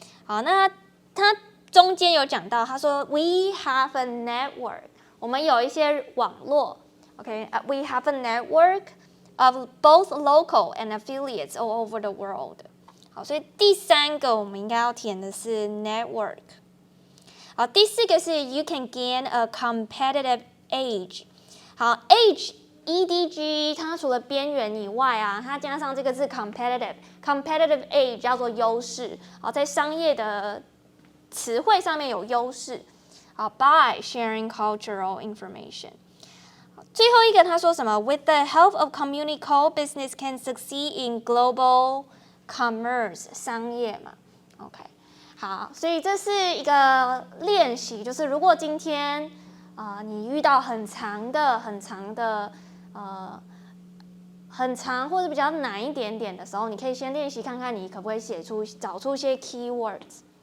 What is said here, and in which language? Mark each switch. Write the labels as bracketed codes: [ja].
[zh] 好，那他中间有讲到，他说 [en] We have a network， [zh] 我们有一些网络 [en] ，OK，we have a network of both local and affiliates all over the world。 [zh] 好，所以第三个我们应该要填的是 network。好，第四个是 [en] You can gain a competitive edge。 [zh] 好 ，edge。EDG 它除了边缘以外它加上这个字 competitive edge 叫做优势，在商业的词汇上面有优势， [en] by sharing cultural information。 [zh] 最后一个他说什么 [en] ？With the help of Communico, business can succeed in global commerce [zh] 商业嘛 [en] ，OK。 [zh] 好，所以这是一个练习，就是如果今天你遇到很长或者比较难一点点的时候，你可以先练习看看你可不可以找出一些 keywords。